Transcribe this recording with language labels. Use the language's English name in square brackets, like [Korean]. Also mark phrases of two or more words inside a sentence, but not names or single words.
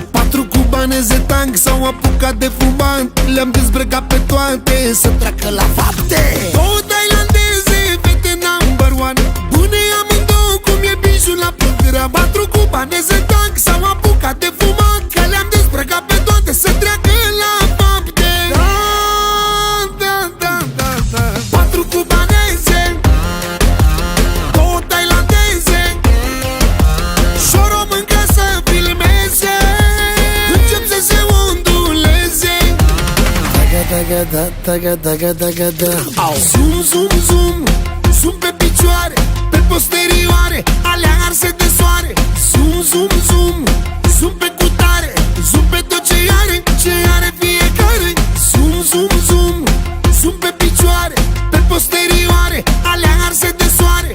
[Romanian] 4 cubaneze tank s-au apucat de fumat, le-am dezbrăcat pe toate să treacă la fapte. 2 tailandeze, fete [English] number one, [Romanian] bune amândouă cum e bijul la program. 4 cubaneze tank s-au apucat de fumat, că le-am dezbrăcat pe toate să treacă la fapte. Da, da, da, da, da. 4 cubaneze, 2 tailandeze și o româncă să filmeze. Încep să se unduleze. Taga, taga, da, taga, taga, taga, da. Zoom, zoom, zoom, zoom pe picioare, pe posterioare, alea arse de soare. Zoom, zoom, zoom, zoom pe cutare, zoom pe tot ce are fiecare. Zoom, zoom, zoom, zoom pe picioare, pe posterioare, alea arse de soare.